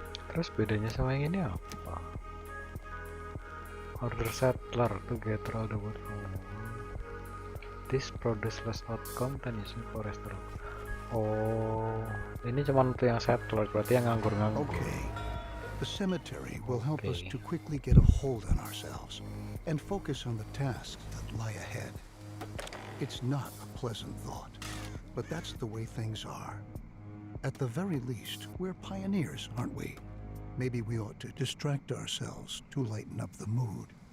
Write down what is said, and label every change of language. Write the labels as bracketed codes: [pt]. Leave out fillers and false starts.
[id] Terus bedanya sama yang ini apa? [en] Order settler to gather all the wood. This produce less outcome than using forester. [id] Oh, ini cuma untuk yang settler, berarti yang nganggur-nganggur. Okay. [en] The cemetery will help us to quickly get a hold on ourselves and focus on the tasks that lie ahead. It's not a pleasant thought, but that's the way things are. At the very least, we're pioneers, aren't we? Maybe we ought to distract ourselves to lighten up the mood.